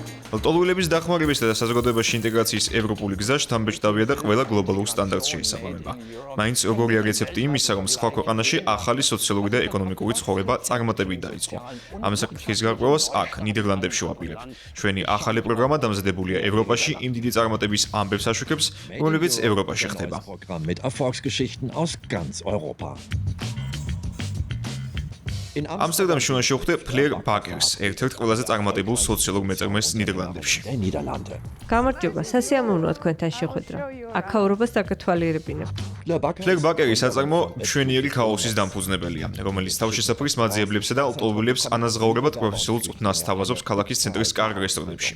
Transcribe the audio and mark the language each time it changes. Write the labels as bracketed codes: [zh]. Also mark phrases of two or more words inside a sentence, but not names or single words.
[ka] ლტოლვილების დახმარებისა და საზოგადოებაში ინტეგრაციის ევროპული გზა შთამბეჭდავია და ყველა გლობალურ სტანდარტს შეისაბამება. მაინც როგორია რეცეპტი იმისა, რომ სხვა ქვეყანაში ახალი სოციალური და ეკონომიკური ცხოვრება წარმატებით დაიწყო. ამ საკითხის გარკვევას აქ ნიდერლანდებში ვაპირებ. ჩვენი ახალი პროგრამა დამზადებულია ევროპაში იმ დიდი წარმატების ამბებს აშუქებს, რომლებიც ევროპაში ხდება. [de] Mit Erfolgsgeschichten aus ganz Europa. [ka] ამსტერდამში უნდა შევხვდე ფლერ ბაკერს, ერთ-ერთ ყველაზე წარმატებულ სოციალურ მეწარმეს ნიდერლანდებში. გამარჯობა, სასიამოვნოა თქვენთან შეხვედრა. აქაურობას დაგათვალიერებინებ. ფლერ ბაკერი საწარმო მშვენიერი ქაოსის დამფუძნებელია, რომელიც თავშესაფრის მაძიებლებსა და ლტოლვილებს ანაზღაურებად პროფესიულ წვრთნას თავაზობს ქალაქის ცენტრის კარგ რესტორნებში.